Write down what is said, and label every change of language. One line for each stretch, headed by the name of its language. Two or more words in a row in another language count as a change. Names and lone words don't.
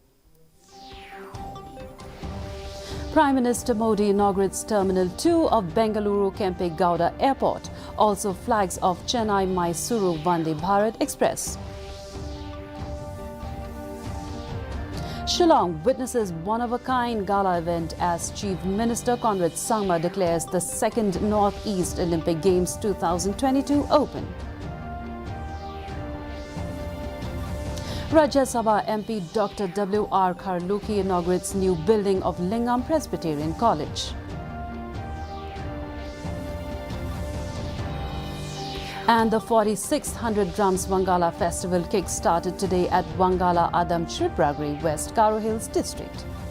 English: Prime Minister Modi inaugurates Terminal 2 of Bengaluru Kempe Gowda Airport, also flags of Chennai-Mysuru Vande Bharat Express. Shillong witnesses one-of-a-kind gala event as Chief Minister Conrad Sangma declares the second Northeast Olympic Games 2022 open. Rajya Sabha MP Dr. W.R. Kharluki inaugurates new building of Lingam Presbyterian College. And the 4600 Drums Wangala Festival kick-started today at Wangala Adam, Chibragre West, Garo Hills District.